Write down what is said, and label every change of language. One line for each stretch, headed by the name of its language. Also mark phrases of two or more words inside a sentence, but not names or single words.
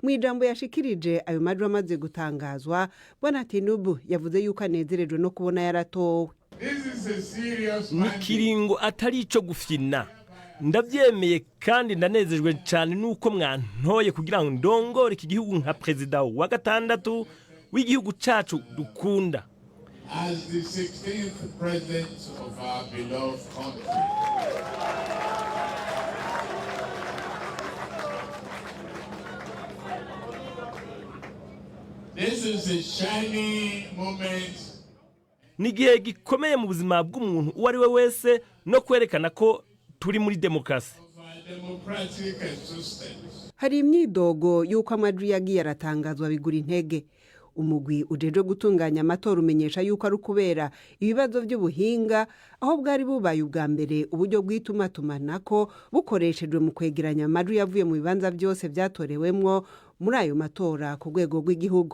Rundi: mu ijambo yashikirije ayo majwi amaze gutangazwa bwana Tinubu yavuze yuko anezerejwe no kubona yaratowe. Ni kiringo atari ico gufyina, ndabyemeye kandi ndanezejwe cyane nuko mwantoye kugira ngo ndongore iki gihugu nka perezida wa gatandatu w'igihugu cacu dukunda.
English: As the 16th president of our beloved country. This is a shining moment.
Rundi: Ni igihe gikomeye mu buzima bw'umuntu uwo ari we wese no kwerekana ko turi muri demokarasi. Hari imyidogo y'uko amajwi yagiye aratangazwa bigura intege. Umugwi ujejwe gutunganya amatora umenyesha yuko ari kubera ibibazo by'ubuhinga aho bwari bubaye ubwa mbere uburyo bw'itumatumanako bukoreshejwe mu kwegeranya amajwi yavuye mu bibanza byose byatorewemwo muri ayo matora ku rwego rw'igihugu.